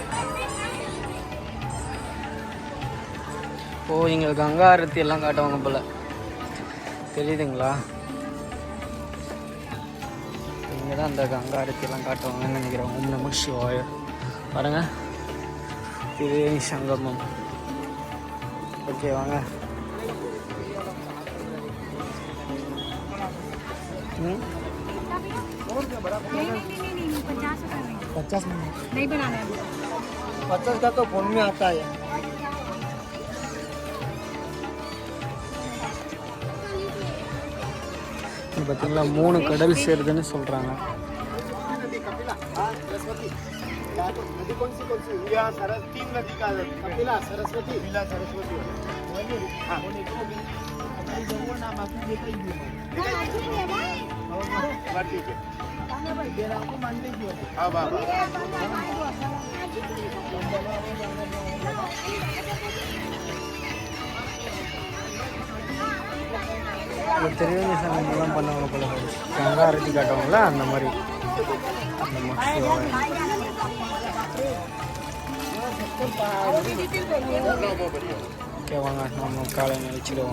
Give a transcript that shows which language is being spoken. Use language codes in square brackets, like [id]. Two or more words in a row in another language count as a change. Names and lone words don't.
[ta] இங்கே கங்கா ஆரத்தி எல்லாம் காட்டுவாங்க போல், தெரியுதுங்களா? இங்கே தான் அந்த கங்கா ஆரத்தி எல்லாம் காட்டுவாங்கன்னு நினைக்கிறேன். [sa] ॐ नमः शिवाय. [ta] பாருங்க திருவேணி சங்கமம். ஓகே வாங்க. [hi] नहीं 50 नहीं बनाना है. 50 का तो फोन में आता है. [ta] பார்த்தீங்களா 3 கடல் சேருதுன்னு சொல்கிறாங்க. [hi] नदी कौन सी यहाँ सरस 3 नदी का कपिला सरस्वती कपिला सरस्वती हाँ ठीक है हाँ बाबा [ta] திருவேணி சங்கமெல்லாம் பண்ணுவாங்க போல. கங்கா ஆரத்தி காட்டுவாங்களா அந்த மாதிரி. ஓகே வாங்க நம்ம காலை நினைச்சிடுவோம்.